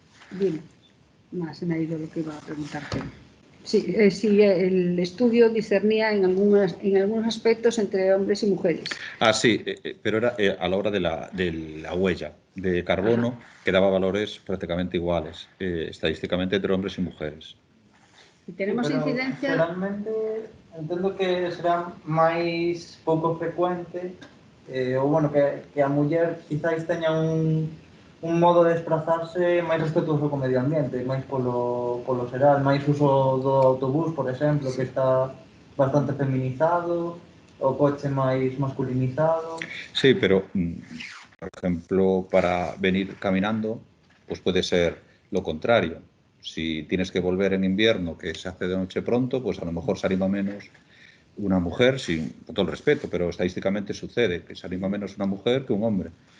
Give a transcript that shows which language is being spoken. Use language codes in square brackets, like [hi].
[es] Bien, más se me ha ido lo que iba a preguntarte. Sí, el estudio discernía en algunos aspectos entre hombres y mujeres. Ah, sí, pero era a la hora de la huella de carbono, que daba valores prácticamente iguales, estadísticamente entre hombres y mujeres. ¿Y tenemos incidencia? [gl] Realmente entendo que será máis pouco frecuente, ou bueno, que a muller quizáis teña un modo de desplazarse máis respetuoso co medio ambiente, máis polo xeral, máis uso do autobús, por exemplo, que está bastante feminizado, o coche máis masculinizado. [es] Sí, pero, por ejemplo, para venir caminando, pues puede ser lo contrario. Si tienes que volver en invierno, que se hace de noche pronto, pues a lo mejor se anima menos una mujer, con todo el respeto, pero estadísticamente sucede que se anima menos una mujer que un hombre.